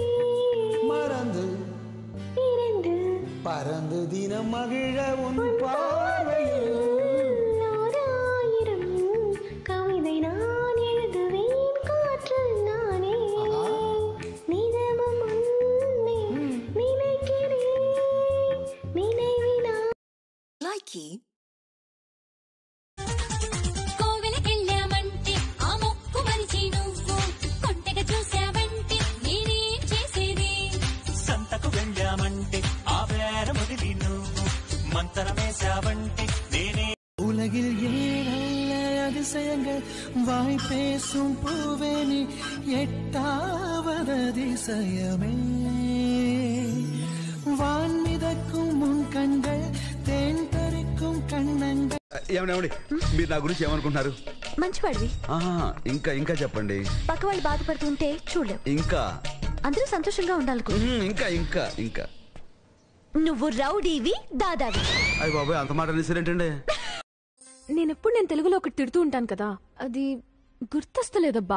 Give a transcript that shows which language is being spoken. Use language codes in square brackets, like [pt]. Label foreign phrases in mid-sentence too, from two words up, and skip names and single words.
[ta] மறந்து இறந்து பறந்து தினம் மகிழ உன் பார்வையில் கவிதை நான் எழுதுவேன் காற்றில் நானே. நிதமும் உன்னை நினைக்கிறேன் நினைவினா. Likey. [te] కోవెలకెళ్ళామంటే ఆ మొక్కు మరిచి నువ్వు కొంటెగా చూసావంటే నేనేం చేసేది? సంతకు వెళ్ళామంటే ఆ వేర మొదలి నువ్వు మంతరమేశావంటే నేనే. [ta] உலகில் ஏழல்ல அதிசயங்கள் வாய் பேசும் பூவேனி எட்டாவது அதிசயமே. வான் மிதக்கும் முன் கண்கள் தேன் பறிக்கும் கண்ணங்கள் [te] ఏమండి మీరు నా గురించి ఏమనుకుంటున్నారు? మంచివాడివి. ఇంకా ఇంకా చెప్పండి. పక్క వాళ్ళు బాధపడుతుంటే చూడలేవు. ఇంకా అందరూ సంతోషంగా ఉండాలనుకో. ఇంకా ఇంకా ఇంకా నువ్వు రౌడీవి, దాదావి. అయ్య బాబాయ్, అంత మాట అనేసారేంటండి? నేను తెలుగులో ఒకటి తిడుతూ ఉంటాను కదా, అది గుర్తొస్తలేదబ్బా.